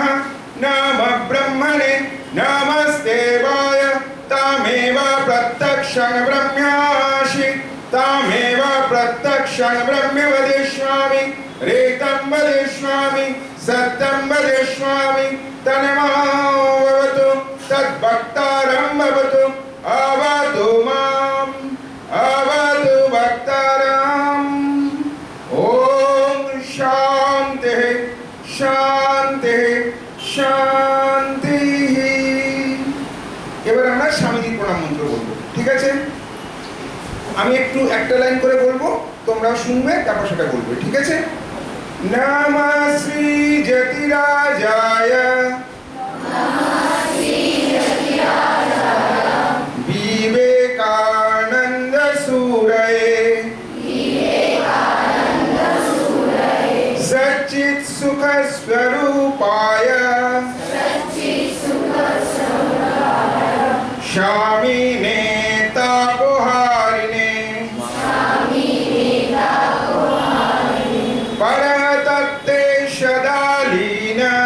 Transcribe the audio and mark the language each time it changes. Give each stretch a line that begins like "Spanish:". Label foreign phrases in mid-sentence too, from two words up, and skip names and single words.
Sanskrit: नमः ब्रह्मणे नमस्ते वाय तामेव प्रत्यक्षं ब्रह्मासि तामेव प्रत्यक्षं ब्रह्म वदिष्यामि रेतं वदिष्यामि सत्यं वदिष्यामि तन्मावतु तद्भक्तारं भवतु अवतु माम् अवतु भक्तारम्। ओम शान्तिः शान्तिः शान्तिः।
Bangla: এবার আমরা স্বামীজির প্রণাম মন্ত্র বলবো, ঠিক আছে? আমি একটু একটা লাইন করে বলবো, তোমরা শুনবে, তারপর সেটা বলবে, ঠিক আছে?
Sanskrit: नमः श्री यतिराजाय विवेकानंद सूरये सच्चित् सुख स्वरूपाय शामिने तापोहारिणे परतत्ते सदालीन